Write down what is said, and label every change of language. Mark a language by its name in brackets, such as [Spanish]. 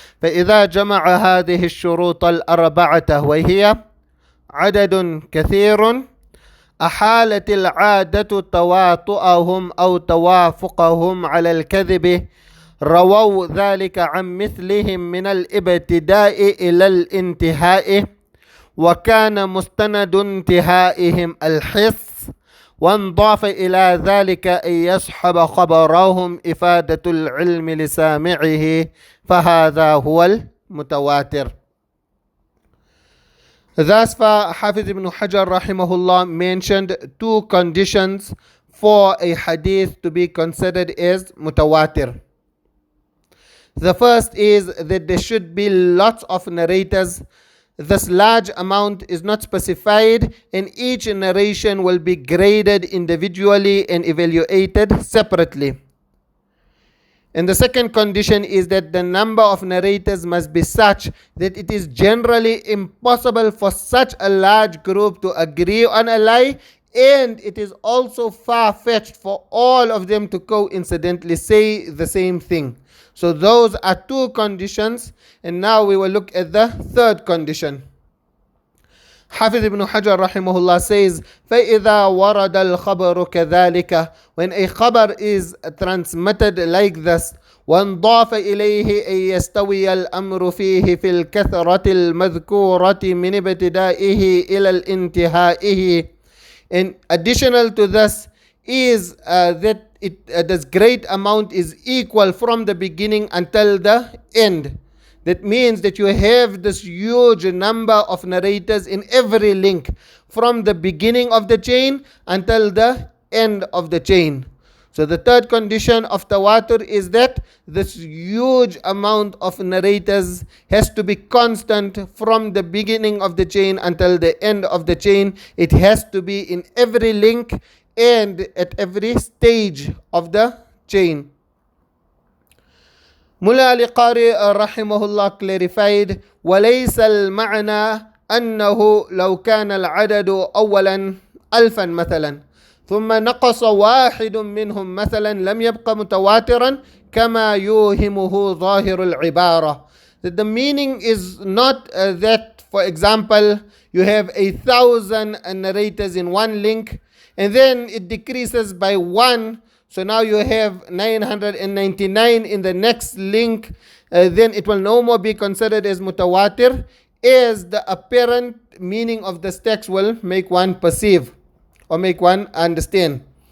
[Arabic] فإذا جمع هذه الشروط الأربعة وهي عدد كثير، أحالت العادة تواطؤهم أو توافقهم على الكذب، رووا ذلك عن مثلهم من الابتداء إلى الانتهاء، وكان مستند انتهائهم الحس، وانضاف إلى ذلك أن يصحب خبرهم إفادة العلم لسامعه، فهذا هو المتواتر. [English] Thus far, Hafiz ibn Hajar rahimahullah mentioned two conditions for a hadith to be considered as mutawaatir. The first is that there should be lots of narrators. This large amount is not specified, and each narration will be graded individually and evaluated separately. And the second condition is that the number of narrators must be such that it is generally impossible for such a large group to agree on a lie, and it is also far-fetched for all of them to coincidentally say the same thing. So those are two conditions, and now we will look at the third condition. Hafiz ibn Hajar rahimahullah says, [Arabic] فَإِذَا وَرَدَ الْخَبَرُ كَذَلِكَ, [English] when a khabar is transmitted like this, [Arabic] وَانْضَافَ إِلَيْهِ أَن يَسْتَوِيَ الْأَمْرُ فِيهِ فِي الْكَثْرَةِ الْمَذْكُورَةِ مِنْ ابْتِدَائِهِ إِلَى الْإِنْتِهَائِهِ. [English] And additional to this is that this great amount is equal from the beginning until the end. That means that you have this huge number of narrators in every link from the beginning of the chain until the end of the chain. So the third condition of tawatur is that this huge amount of narrators has to be constant from the beginning of the chain until the end of the chain. It has to be in every link and at every stage of the chain. Mullah Ali Qari rahimahullah clarified, [Arabic] وَلَيْسَ الْمَعْنَى أَنَّهُ لَوْ كَانَ الْعَدَدُ أَوَّلًا أَلْفًا مثلا ثم نقص واحد منهم مثلا لم يبق متواترا كما يوهمه ظاهر العبارة. [English] That the meaning is not that, for example, you have 1,000 narrators in one link and then it decreases by one. So now you have 999 in the next link, then it will no more be considered as mutawaatir, as the apparent meaning of this text will make one perceive or make one understand.